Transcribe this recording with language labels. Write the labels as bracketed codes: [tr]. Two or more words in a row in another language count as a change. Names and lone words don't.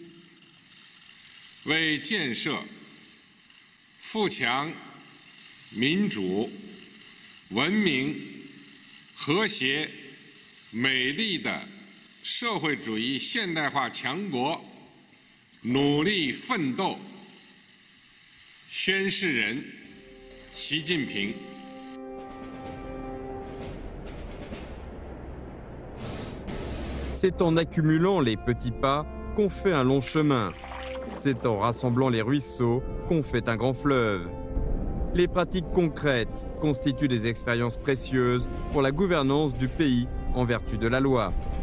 [zh] 为建设富强、民主、文明、和谐、美丽的社会主义现代化强国努力奋斗。宣誓人：习近平。 [fr] C'est en accumulant les petits pas qu'on fait un long chemin. C'est en rassemblant les ruisseaux qu'on fait un grand fleuve. Les pratiques concrètes constituent des expériences précieuses pour la gouvernance du pays en vertu de la loi.